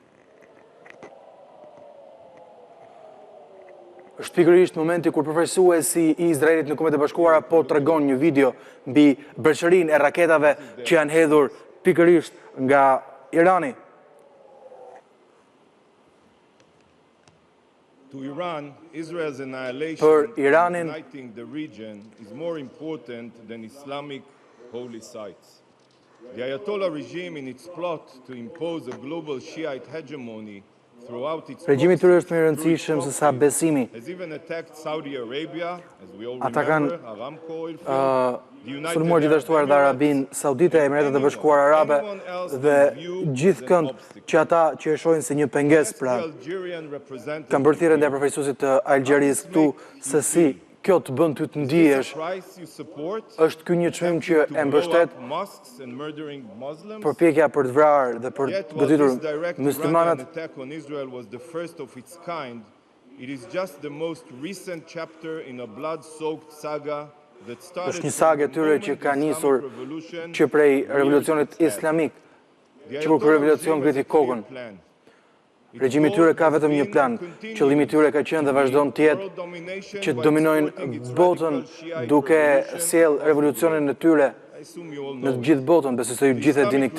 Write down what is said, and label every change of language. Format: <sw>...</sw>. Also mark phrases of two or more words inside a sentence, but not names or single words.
<sq>Është pikërisht momenti kur përfaqësuesi i Izraelit në Kombet e Bashkuara po tregon një video mbi breshërinë e raketave që janë hedhur pikërisht nga Irani. Për Iranin,</sq> <en>the Ayatollah regime in its plot to impose a global Shiite hegemony throughout its</en> <sq>regjimi tyre është më i rëndësishëm se sa besimi.</sq> <en>has even attacked Saudi Arabia, as we all</en> <sq>Ata</sq> <en>remember,</en> <sq>kanë</sq> <en>Aramco oil field,</en> <sq>sulmuar gjithashtu edhe Arabin Saudite, Emiratet e Bashkuara Arabe dhe gjithkënd që ata që e shohin si një pengesë, pra kanë bërë thirrje ndaj përfaqësuesit të Algjerisë këtu se si kjo të bën ty të ndihesh. Është ky një çmim që e mbështet përpjekja për të vrarë dhe për të goditur muslimanat.</sq> <en>It is just the most recent chapter in a blood-soaked saga that started</en> <sq>Është një sagë e tyre që ka nisur që prej revolucionit islamik, që kur revolucion ngriti kokën. Regjimi i tyre ka vetëm një plan, qëllimi i tyre ka qenë dhe vazhdon të jetë që të dominojnë botën duke sjell revolucionin e tyre në të gjithë botën, besoj se ju gjithë e dini këtë.</sq>